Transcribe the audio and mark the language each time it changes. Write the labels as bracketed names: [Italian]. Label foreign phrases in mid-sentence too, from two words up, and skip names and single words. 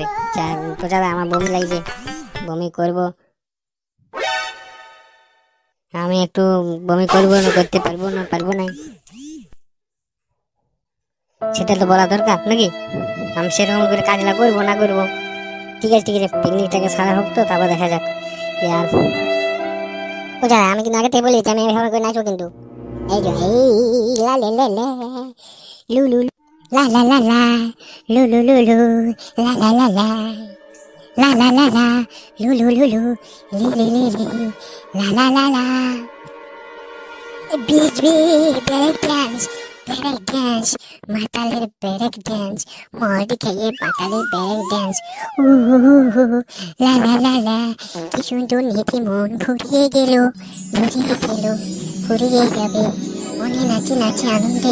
[Bangla] প্রচার আমার বমি লাগছে, বমি করব, আমি একটু বমি করবো না, করতে পারবো না, পারবো না, সেটা তো বলা দরকার নাকি? আমি সেরকম করে কাজটা করবো না করবো। ঠিক আছে ঠিক আছে, পিকনিকটাকে সারা হোক তো, তারপর দেখা যাক। আর প্রচারদা আমি কিন্তু আগে থেকে বলেছি আমি এভাবে করে নাচবো কিন্তু। এই যে এই লা লে লে লে লু লু লু, লা লা লা লা লু লু লু লু, লা লা লা লা লা লা লা লা লু লু লু লু, লি লি লি লি, লা লা লা লা। বিচ বিচ [English] break dance, break dance, [Bangla] মাতালের [English] break dance, [Bangla] মদ খেয়ে মাতালের [English] break dance. লা লা লা লা, [Bangla] কি সুন্দর নীতি মন ফুরিয়ে গেল, ফুরিয়ে গেল, ফুরিয়ে যাবে মনে নাচে নাচে আনন্দে।